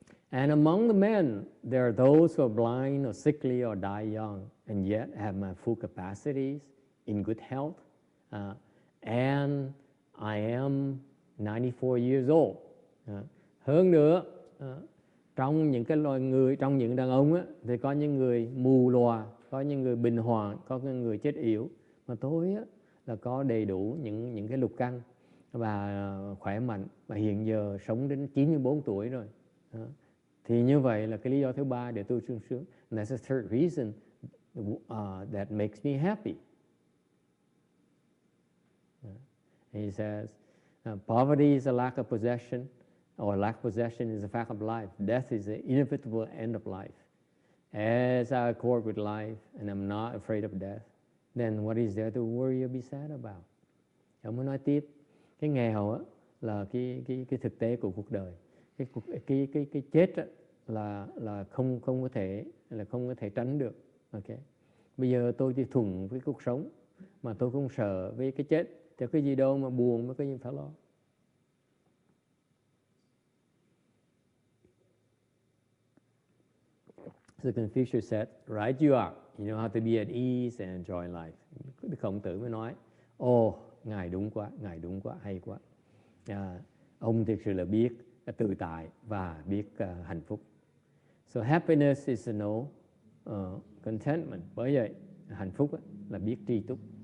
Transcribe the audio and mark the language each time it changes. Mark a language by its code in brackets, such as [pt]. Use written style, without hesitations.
[en] And among the men, there are those who are blind or sickly or die young, and yet have my full capacities, in good health, and I am 94 years old. [vi] Hơn nữa, trong những cái loài người, trong những đàn ông á, thì có những người mù lòa, có những người bình hoàng, có những người chết yểu, mà tôi á, là có đầy đủ những cái lục căn và khỏe mạnh, và hiện giờ sống đến 94 tuổi rồi. Thì như vậy là cái lý do thứ ba để tôi sung sướng. [en] And that's the third reason that makes me happy. He says, poverty is a lack of possession, or lack of possession is a fact of life. Death is the inevitable end of life. As I accord with life, and I'm not afraid of death, then what is there to worry or be sad about? [vi] Ông mới nói tiếp, cái nghèo á, là cái thực tế của cuộc đời. Cái chết á, là không có thể tránh được. Okay. Bây giờ tôi chỉ thuận với cuộc sống, mà tôi không sợ với cái chết, thì cái gì đâu mà buồn, mới có gì phải lo. [en] So Confucius said, right you are. You know how to be at ease and enjoy life. [vi] Khổng Tử mới nói, ngài đúng quá, hay quá. Ông thực sự là biết tự tại và biết hạnh phúc. [en] So happiness is to know contentment. [vi] Bởi vậy hạnh phúc là biết tri túc.